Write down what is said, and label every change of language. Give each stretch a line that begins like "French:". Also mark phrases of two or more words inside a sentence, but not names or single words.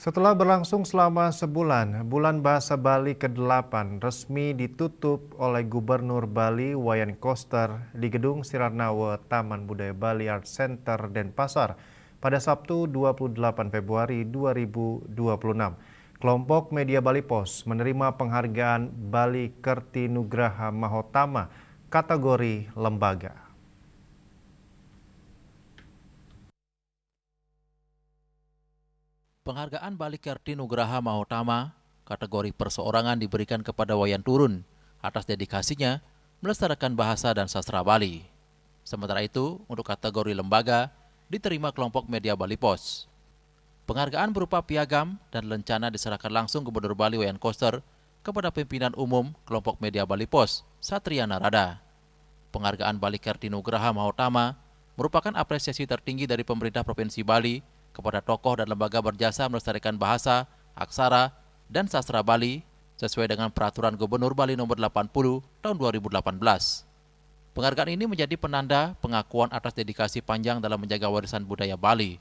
Indonesian: Setelah berlangsung selama sebulan, Bulan Bahasa Bali ke-8 resmi ditutup oleh Gubernur Bali Wayan Koster di Gedung Sirarnawe Taman Budaya Bali Art Center Denpasar pada Sabtu 28 Februari 2026. Kelompok Media Bali Pos menerima penghargaan Bali Kerti Nugraha Mahotama kategori lembaga. Penghargaan Bali Kerti Nugraha Mahotama kategori perseorangan diberikan kepada Wayan Turun atas dedikasinya melestarikan bahasa dan sastra Bali. Sementara itu, untuk kategori lembaga diterima kelompok Media Bali Pos. Penghargaan berupa piagam dan lencana diserahkan langsung Gubernur Bali Wayan Koster kepada pimpinan umum kelompok Media Bali Pos, Satria Narada. Penghargaan Bali Kerti Nugraha Mahotama merupakan apresiasi tertinggi dari pemerintah Provinsi Bali kepada tokoh dan lembaga berjasa melestarikan bahasa, aksara, dan sastra Bali sesuai dengan Peraturan Gubernur Bali Nomor 80 Tahun 2018. Penghargaan ini menjadi penanda pengakuan atas dedikasi panjang dalam menjaga warisan budaya Bali.